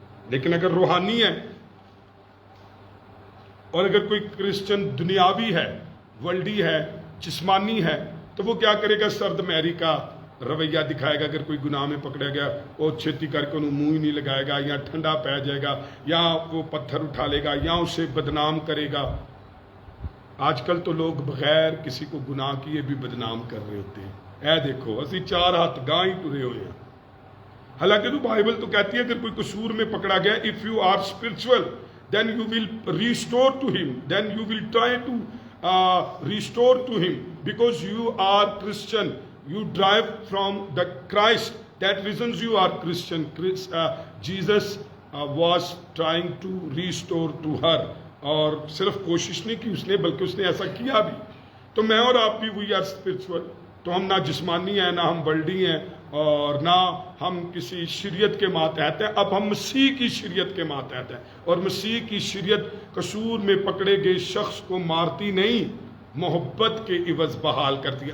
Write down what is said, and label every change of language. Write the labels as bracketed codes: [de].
[ur] لیکن اگر روحانی ہے اور اگر کوئی کرسچن دنیاوی ہے، ورلڈی ہے، جسمانی ہے، تو وہ کیا کرے گا؟ سرد مہری کا رویہ دکھائے گا. اگر کوئی گناہ میں پکڑا گیا وہ چھتی کر کے انہوں منہ ہی نہیں لگائے گا، یا ٹھنڈا پہ جائے گا، یا وہ پتھر اٹھا لے گا، یا اسے بدنام کرے گا. آج کل تو لوگ بغیر کسی کو گناہ کیے بھی بدنام کر رہے ہوتے ہیں. اے دیکھو اسی 4 ہاتھ گاہ ہی ٹرے ہوئے ہیں. حالانکہ تو بائبل تو کہتی ہے اگر کوئی قصور میں پکڑا گیا، [en] if you are spiritual then you will restore to him, then you will try to restore to him because you are Christian, you drive from the Christ, that reasons you are Christian. Jesus was trying to restore to her. [ur] اور صرف کوشش نہیں کی اس نے بلکہ اس نے ایسا کیا بھی. تو میں اور آپ بھی [en] We are spiritual. [ur] تو ہم نہ جسمانی ہیں، نہ ہم ورلڈی ہیں، اور نہ ہم کسی شریعت کے ماتحت ہیں. اب ہم مسیح کی شریعت کے ماتحت ہیں، اور مسیح کی شریعت قصور میں پکڑے گئے شخص کو مارتی نہیں، محبت کے عوض بحال کرتی ہے.